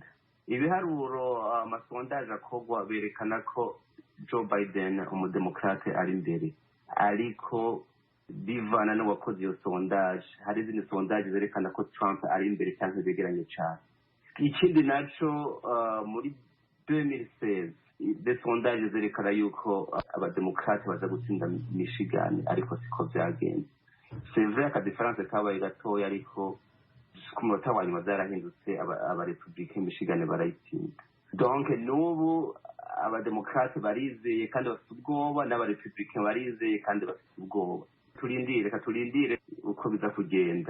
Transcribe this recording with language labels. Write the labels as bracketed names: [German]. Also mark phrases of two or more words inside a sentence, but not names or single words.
[Kinyarwanda] Ibiharuro amasondaje akorwa berekana ko Joe Biden umudemokrate ari imbere, ariko bivana n'uwakoze iyo sondaje. Hari izindi sondaje zerekana ko Trump ari imbere cyangwa begeranye cyane. Ikindi naco muri 2016 de sondaje zerekana yuko abademokrate baza gutsinda Michigan, ariko siko byagenze. [French] C'est vrai que [Kinyarwanda] difference kabaye gatoya, ariko ku munota wa nyuma zarahindutse, abarepublicain Michigan barayitsinda. Donc n'ubu abademokrate barizeye kandi bafite ubwoba, n'abarepublicain barizeye kandi bafite ubwoba. Turindire uko biza kugenda.